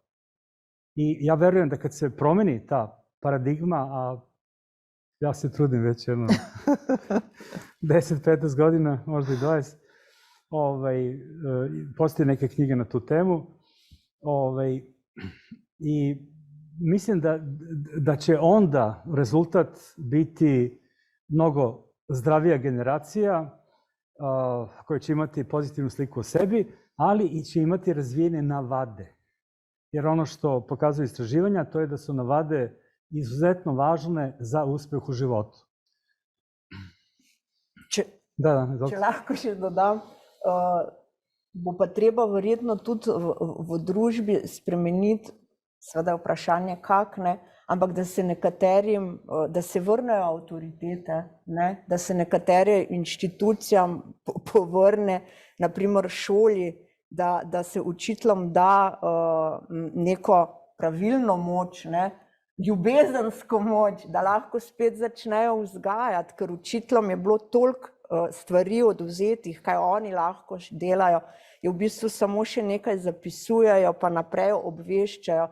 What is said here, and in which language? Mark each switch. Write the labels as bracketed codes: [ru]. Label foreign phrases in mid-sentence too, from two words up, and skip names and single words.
[sr] I ja verujem da kad se promeni ta paradigma, a ja se trudim već 10-15 godina, možda i 20, postoje neke knjige na tu temu i mislim da će onda rezultat biti mnogo zdravija generacija koja će imati pozitivnu sliku o sebi, ali i će imati razvijene navade. Jer ono što pokazuju istraživanja, to je da su navade izuzetno važne za uspeh u životu. [sl] Če lahko še dodam, bo pa treba verjetno tudi v družbi spremeniti, seveda vprašanje kak, ne, ampak da se nekaterim, da se vrnejo avtoritete, ne, da se nekatere inštitucijam povrne, naprimer šoli, da se učiteljem da neko pravilno moč, ne, ljubezensko moč, da lahko spet začnejo vzgajati, ker učiteljem je bilo toliko stvari odvzetih, kaj oni lahko delajo, je v bistvu samo še nekaj zapisujejo, pa naprej obveščajo.